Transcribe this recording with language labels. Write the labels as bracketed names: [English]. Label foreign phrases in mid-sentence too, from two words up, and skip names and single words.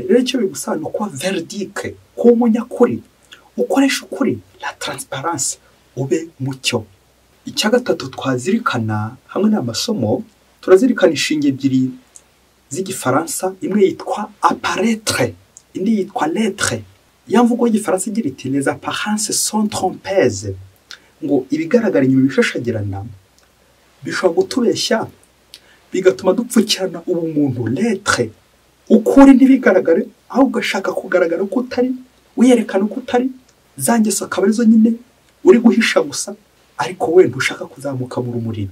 [Kinyarwanda] Rero icyo bigusaba ni ukuba verdique, kuba umunyakuri, ukoresha ukuri, [French] la transparence, [Kinyarwanda] ube mucyo. Icya gatatu twazirikana hamwe n'amasomo, turazirikana inshinge ebyiri z'igifaransa, imwe yitwa apparaître, indi yitwa l'être. Ya mvugo y'igifaransa igira iti [French] les apparences sont trompeuses, [Kinyarwanda] ngo ibigaragara inyuma bishashagirana bishobora gutubeshya bigatuma dupfukirana ubumuntu. L'être, ukuri ntibigaragare, aho ugashaka kugaragara uko utari, wiyerekana uko utari, za ngeso akaba arizo nyine uri guhisha gusa, ariko wenda ushaka kuzamuka mu rumuri.